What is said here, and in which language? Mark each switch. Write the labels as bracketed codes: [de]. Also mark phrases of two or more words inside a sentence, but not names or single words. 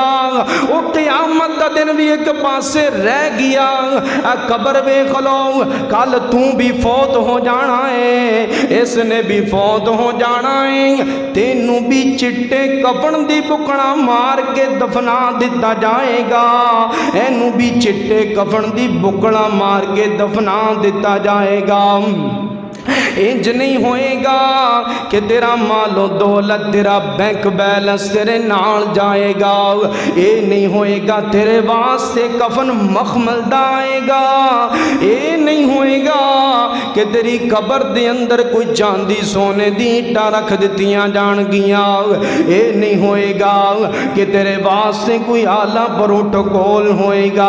[pa] وہ قیامت دا دن بھی ایک پاسے رہ گیا، اے قبر ویکھ لو کل تو بھی فوت ہو جانا ہے، اس نے بھی فوت ہو جانا ہے، تینوں بھی چٹے کفن دی بکڑا مار کے دفنا دیتا جائے گا، اینوں بھی چٹے کفن دی بکڑا مار کے دفنا دیتا جائے گا۔ ਇੰਜ ਨਹੀਂ ਹੋਏਗਾ ਕਿ ਤੇਰਾ ਮਾਲੋ ਦੌਲਤ ਤੇਰਾ [en] bank balance [pa] ਤੇਰੇ ਨਾਲ ਜਾਏਗਾ, ਯੇ ਨਹੀਂ ਹੋਏਗਾ ਤੇਰੇ ਵਾਸਤੇ ਕਫਨ ਮਖਮਲ ਦਾ ਆਏਗਾ, ਯੇ ਨਹੀਂ ਹੋਏਗਾ ਕਿ ਤੇਰੀ ਕਬਰ ਦੇ ਅੰਦਰ ਕੋਈ ਚਾਂਦੀ ਸੋਨੇ ਦੀ ਈਂਟਾਂ ਰੱਖ ਦਿੱਤੀਆਂ ਜਾਣਗੀਆਂ, ਯੇ ਨਹੀਂ ਹੋਏਗਾ ਕਿ ਤੇਰੇ ਵਾਸਤੇ ਕੋਈ ਆਲਾ ਪ੍ਰੋਟੋਕਾਲ ਹੋਏਗਾ।